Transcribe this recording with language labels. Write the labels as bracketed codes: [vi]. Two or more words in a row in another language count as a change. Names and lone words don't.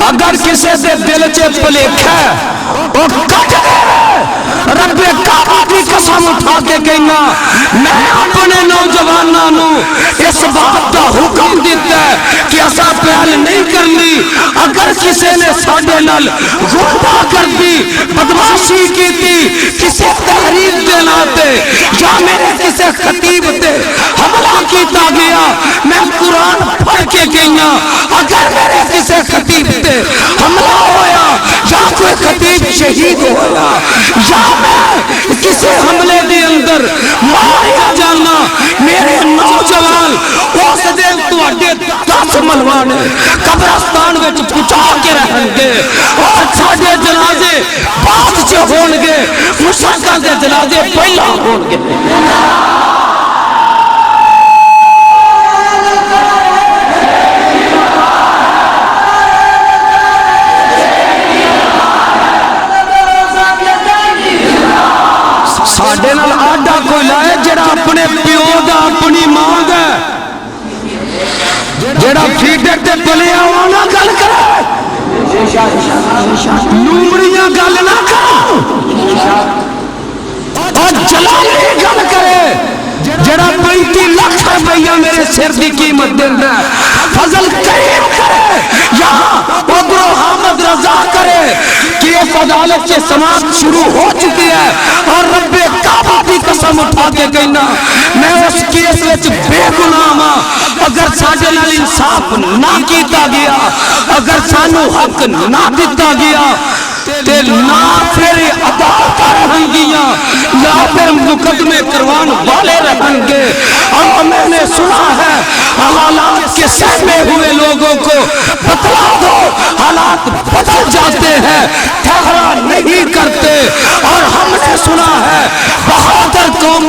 [pa] اگر کسی دے دل چ بھلیکھا او کٹ دے رب کعبہ دی قسم اٹھا کے کہنا میں اپنے نوجواناں نو اس بات دا حکم دیتا ہے کہ اسا پہل نہیں کرنی اگر کسی نے ساڈے نال غلطی کر دی بدماشی کیتی کسی تحریر دے ناتے یا میرے کسی خطیب تے حملہ کیتا گیا میں قرآن پڑھ کے گئیاں اگر میرے کسی خطیب تے حملہ ہویا یا کوئی خطیب شہید ہویا یا میں کسی حملے دے اندر ماریا جانا میرے نوجوان اس دن تواڈے 10 ملوانے قبرستان وچ پہنچا کے رہن گے اور ساڈے جنازے بعد چ ہون گے مشرکاں دے جنازے پہلا ہون گے ساڈے نال آڈا کوئی لائے جڑا اپنے پیو دا اپنی ماں دا جڑا فیڈر تے بلیا وانا گل کرے لومڑیاں گل نہ کرو اور جلالی گل کرے جڑا 35 لاکھ روپیہ میرے سر دی قیمت دیندا فضل کریم کرے یا ادھر حامد رضا کرے [ur] کہ اس عدالت سے سماعت شروع ہو چکی ہے اور رب کعبہ کی قسم اٹھا [pa] کے کہنا میں اس کیس وچ بے گناہ ہاں اگر ساڈے نال انصاف نہ کیتا گیا اگر سانو حق نہ دتا گیا تے نہ پھر عدالت رہن گیا یا پھر مقدمے کروان والے رہن گے [ur] اور میں نے سنا ہے حالات کے سہمے ہوئے لوگوں کو بتلا دو حالات بدل جاتے ہیں ٹھہرا نہیں کرتے اور ہم نے سنا ہے بہادر قوموں